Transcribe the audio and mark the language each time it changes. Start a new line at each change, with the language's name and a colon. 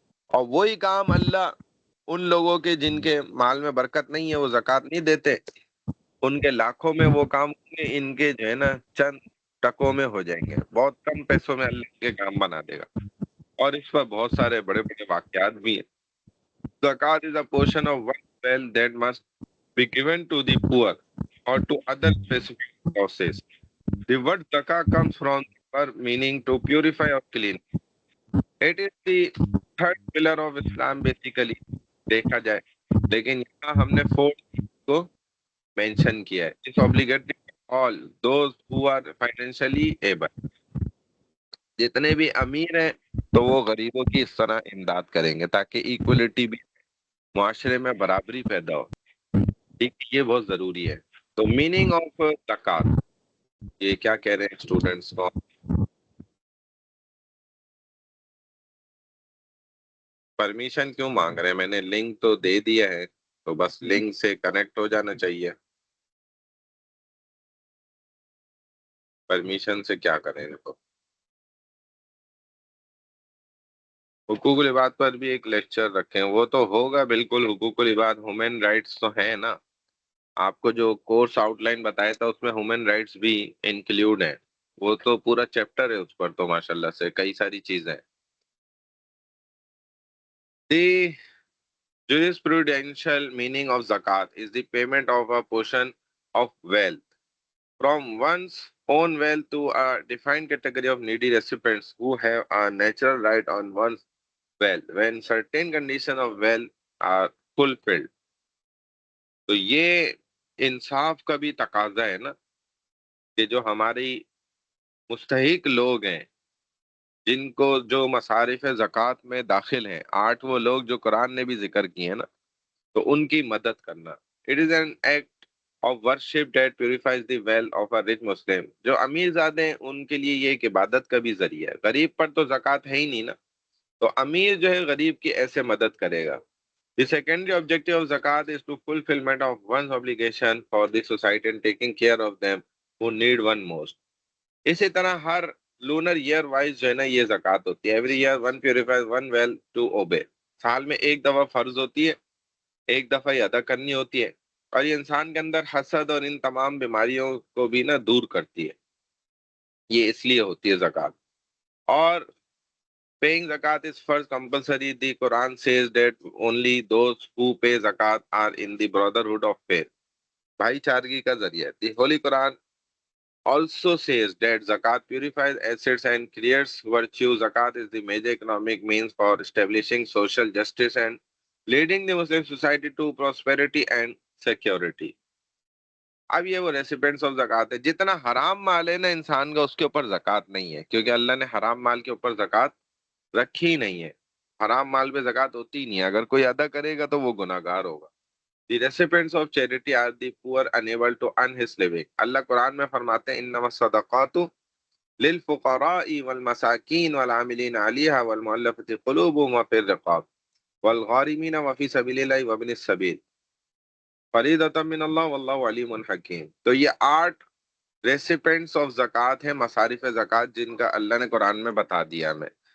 Urdu: اور وہی کام اللہ ان لوگوں کے جن کے مال میں برکت نہیں ہے، وہ زکوٰۃ نہیں دیتے، ان کے لاکھوں میں وہ کام ہوں گے، ان کے جو ہے نا چند ٹکوں میں ہو جائیں گے. بہت کم پیسوں میں اللہ کے کام بنا دے گا. اور اس پر بہت سارے بڑے بڑے واقعات بھی ہیں.
English: زکوٰۃ is a portion of one's wealth that must be given to the poor or to other specific causes. The word zakah comes from the verb meaning to purify or clean. It is the third pillar of Islam basically
Urdu: دیکھا جائے، لیکن یہاں ہم نے 4 کو mention کیا ہے.
English: It's obligatory for all those who are financially able.
Urdu: جتنے بھی امیر ہیں تو وہ غریبوں کی اس طرح امداد کریں گے تاکہ ایکولیٹی بھی، معاشرے میں برابری پیدا ہو. ٹھیک، یہ بہت ضروری ہے. تو میننگ آف زکوٰۃ، یہ کیا کہہ رہے ہیں اسٹوڈنٹس کو؟ پرمیشن کیوں مانگ رہے ہیں؟ میں نے لنک تو دے دیا ہے، تو بس لنک سے کنیکٹ ہو جانا چاہیے. پرمیشن سے کیا کریں ان کو؟ حقوق العباد پر بھی ایک لیکچر رکھیں، وہ تو ہوگا بالکل. حقوق العباد ہیومن رائٹس تو ہیں نا. آپ کو جو کورس آؤٹ لائن بتایا تھا اس میں ہیومن رائٹس بھی انکلیوڈ ہیں. وہ تو پورا چیپٹر ہے اس پر، تو ماشاءاللہ سے کئی ساری چیزیں.
English: The jurisprudential meaning of zakat is the payment of a portion of wealth from one's own wealth to a defined category of needy recipients who have a natural right on one's wealth when certain conditions of wealth are fulfilled.
Urdu: تو یہ انصاف کا بھی تقاضا ہے نا کہ جو ہماری مستحق لوگ ہیں، جن کو جو مصارف زکوٰۃ میں داخل ہیں، 8 وہ لوگ جو قرآن نے بھی ذکر کیے ہیں نا، تو ان کی مدد کرنا.
English: It is an act of worship that purifies the wealth of a rich Muslim.
Urdu: جو امیر زادے ہیں ان کے لیے یہ ایک عبادت کا بھی ذریعہ ہے. غریب پر تو زکوٰۃ ہے ہی نہیں نا، تو امیر جو ہے غریب کی ایسے مدد کرے گا.
English: The secondary objective of zakat is to fulfillment of one's obligation for the society and taking care of them who need one most.
Urdu: اسی طرح ہر
English: lunar year wise
Urdu: جو ہے نا یہ زکوٰۃ ہوتی ہے.
English: Every year one purifies one will to obey.
Urdu: سال میں ایک دفعہ فرض ہوتی ہے، ایک دفعہ یہ ادا کرنی ہوتی ہے، اور یہ انسان کے اندر حسد اور ان تمام بیماریوں کو بھی نا دور کرتی ہے. یہ اس لیے ہوتی ہے زکوٰۃ.
English: اور paying zakat is first compulsory. The Quran says that only those who pay zakat are in the brotherhood of faith.
Urdu: بھائی چارگی کا ذریعہ.
English: The Holy Quran also says that zakat purifies assets and creates virtue. Zakat is the major economic means for establishing social justice and leading the Muslim society to prosperity and security.
Urdu: اب یہ وہ recipients of زکات ہے. جتنا حرام مال ہے نا انسان کا، اس کے اوپر زکات نہیں ہے، کیونکہ اللہ نے حرام مال کے اوپر زکات رکھی ہی نہیں ہے. حرام مال پہ زکات ہوتی ہی نہیں ہے. اگر کوئی ادا کرے گا تو وہ گناہ گار ہوگا.
English: The recipients of charity are the poor unable to earn his living.
Arabic: اللہ قرآن میں فرماتے ہیں انما الصدقات للفقراء والمساکین والعاملین علیہا والمؤلفۃ قلوبہم وفی الرقاب والغارمین وفی سبیل اللہ وابن السبیل فریضۃ من اللہ واللہ علیم حکیم.
Urdu: تو یہ 8 ریسیپینٹس آف زکات ہیں، مصارف زکات، جن کا اللہ نے قرآن میں بتا دیا ہمیں.